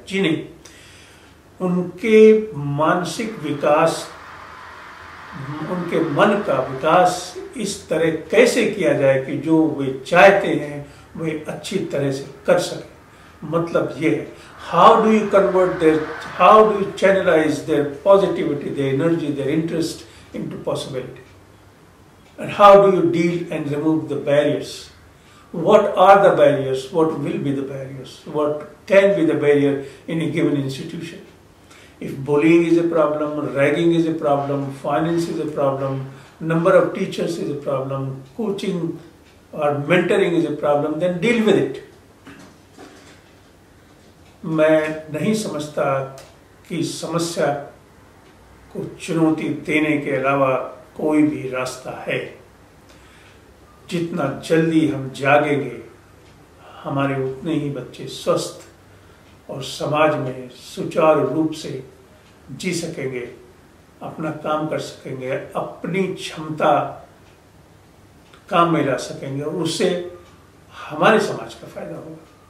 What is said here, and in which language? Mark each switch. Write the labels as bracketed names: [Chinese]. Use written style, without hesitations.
[Hindi] जी नहीं, उनके मानसिक विकास, उनके मन का विकास इस तरह कैसे किया जाए कि जो वे चाहते हैं वे अच्छी तरह से कर सकें। मतलब ये है, [English] How do you convert their, how do you channelize their positivity, their energy, their interest into possibility, and how do you deal and remove the barriers. What are the barriers? What will be the barriers? What can be the barrier in a given institution? If bullying is a problem, ragging is a problem, finance is a problem, number of teachers is a problem, coaching or mentoring is a problem, then deal with it. [Hindi] मैं नहीं समझता कि समस्या को चुनौती देने के अलावा कोई भी रास्ता है. जितना जल्दी हम जागेंगे, हमारे उतने ही बच्चे स्वस्थ और समाज में सुचारू रूप से जी सकेंगे, अपना काम कर सकेंगे, अपनी क्षमता काम में ला सकेंगे और उससे हमारे समाज का फायदा होगा.